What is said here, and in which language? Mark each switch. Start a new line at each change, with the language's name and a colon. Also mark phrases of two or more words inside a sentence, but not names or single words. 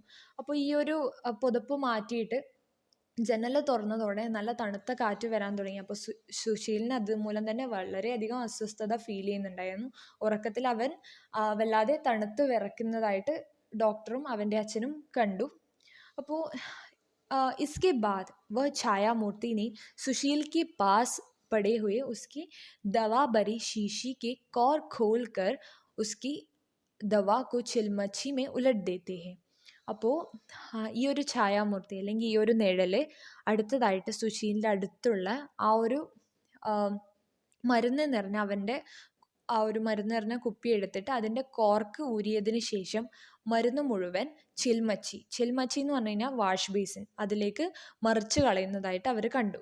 Malayalam: അപ്പോൾ ഈ ഒരു പുതപ്പ് മാറ്റിയിട്ട് ജനൽ തുറന്നതോടെ നല്ല തണുത്ത കാറ്റ് വരാൻ തുടങ്ങി. അപ്പോൾ സുശീലിന് അതുമൂലം തന്നെ വളരെയധികം അസ്വസ്ഥത ഫീൽ ചെയ്യുന്നുണ്ടായിരുന്നു. ഉറക്കത്തിൽ അവൻ വല്ലാതെ തണുത്ത് വിറയ്ക്കുന്നതായിട്ട് ഡോക്ടറും അവൻ്റെ അച്ഛനും കണ്ടു.
Hindi: അപ്പോൾ इसके बाद वह छायामूर्ति ने सुशील के पास पड़े हुए उसकी दवा भरी शीशी के कौर खोल कर उसकी दवा को चिलमच्छी में उलट देते हैं.
Malayalam: അപ്പോൾ ഈ ഒരു ഛായാമൂർത്തി അല്ലെങ്കിൽ ഈ ഒരു നിഴൽ അടുത്തതായിട്ട് സുശീലിൻ്റെ അടുത്തുള്ള ആ ഒരു മരുന്ന് നിറഞ്ഞ ആ ഒരു മരുന്ന് നിറഞ്ഞ കുപ്പി എടുത്തിട്ട് അതിൻ്റെ കോർക്ക് ഊരിയതിന് ശേഷം മരുന്ന് മുഴുവൻ ചിൽമച്ചി എന്ന് പറഞ്ഞു കഴിഞ്ഞാൽ
English: wash basin
Malayalam: അതിലേക്ക് മറിച്ച് കളയുന്നതായിട്ട് അവർ കണ്ടു.